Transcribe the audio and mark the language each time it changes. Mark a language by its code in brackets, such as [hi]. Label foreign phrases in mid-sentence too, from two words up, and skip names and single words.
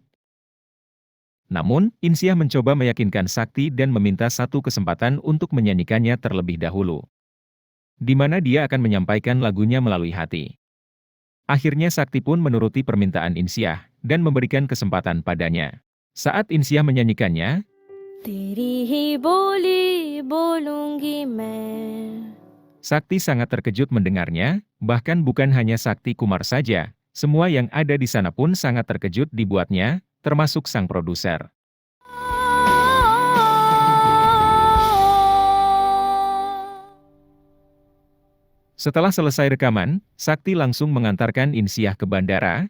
[id] Namun, Insyah mencoba meyakinkan Sakti dan meminta satu kesempatan untuk menyanyikannya terlebih dahulu. Di mana dia akan menyampaikan lagunya melalui hati. Akhirnya Sakti pun menuruti permintaan Insyah, dan memberikan kesempatan padanya. Saat Insyah menyanyikannya, [hi] तेरी ही बोली बोलूंगी मैं. [id] Sakti sangat terkejut mendengarnya, bahkan bukan hanya Sakti Kumar saja, semua yang ada di sana pun sangat terkejut dibuatnya, termasuk sang produser. Setelah selesai rekaman, Sakti langsung mengantarkan Insyah ke bandara.